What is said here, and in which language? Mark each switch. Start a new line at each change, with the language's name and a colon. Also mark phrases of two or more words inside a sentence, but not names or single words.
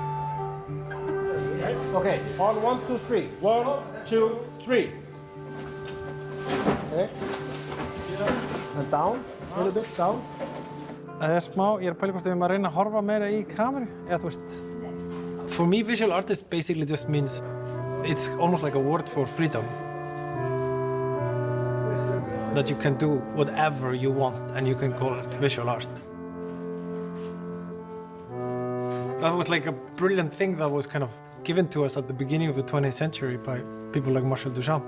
English: Okay, on 1, 2, 3. 1, 2, 3. Okay. And down, a little bit, down.
Icelandic: Það smá, ég pæli hvort við erum að reyna að horfa meira í kameru, eða þú veist.
English: For me, visual artist basically just means it's almost like a word for freedom. That you can do whatever you want and you can call it visual art. That was like a brilliant thing that was kind of given to us at the beginning of the 20th century by people like Marcel Duchamp.